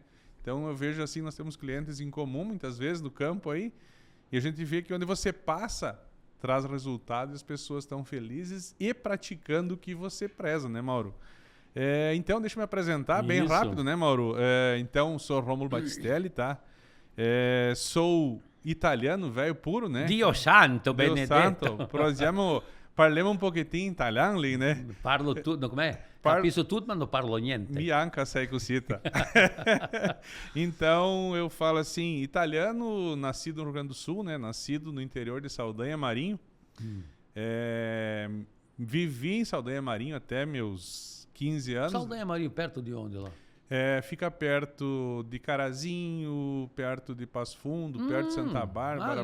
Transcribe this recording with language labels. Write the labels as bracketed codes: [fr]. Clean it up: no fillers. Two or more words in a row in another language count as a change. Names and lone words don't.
[pt] Então eu vejo assim, nós temos clientes em comum, muitas vezes, no campo aí, e a gente vê que onde você passa, traz resultados e as pessoas estão felizes e praticando o que você preza, né, Mauro? Então, deixa eu me apresentar bem rápido, né, Mauro? Então, sou Rômulo Battistelli, tá? Sou italiano, velho puro, né? [it] Dio santo, Dio Benedetto. santo. Parliamo un pochettino italiano lì, né? [pt] Parlo tudo, como é? Capisco tudo, mas não [it] parlo niente. Bianca sei cosita. [pt] Então, eu falo assim, italiano, nascido no Rio Grande do Sul, né? Nascido no interior de Saldanha Marinho. Vivi em Saldanha Marinho até meus 15 anos. Saldanha Marinho, perto de onde lá? Fica perto de Carazinho, perto de Passo Fundo, perto de Santa Bárbara,